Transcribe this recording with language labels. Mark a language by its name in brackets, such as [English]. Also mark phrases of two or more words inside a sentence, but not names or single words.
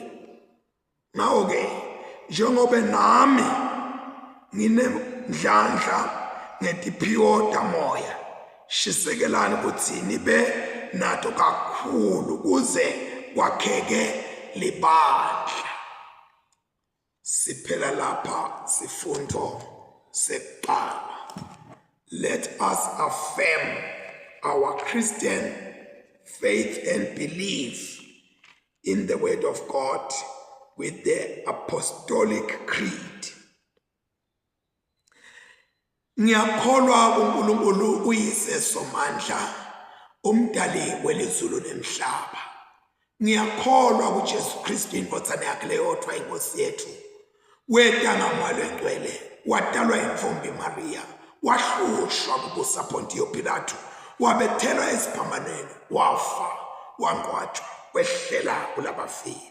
[Swati] Ngawo-ke njengobe nami nginemdlandla ngetiphiwo tamoya, shisekelani ukuthi nibe nato kakhulu kuze kwakheke libandla. Siphela lapha sifundo sekuqala. [English] Let us affirm our Christian faith and belief in the Word of God with the Apostolic Creed. [Swati] Ngiyakholwa kuNkulunkulu uyise somandla, umdali welizulu nemhlaba. Ngiyakholwa kuJesu Kristu indodana yakhe leyodwa inkosi yethu. Weta ngamalo engcwele, wadalwa yimfumbi Maria, wahlushwa kubusa Pontiyo Pilato, wabethelwa esiphambanweni, wafa, wangcwatshwa, wehlela kulabafile.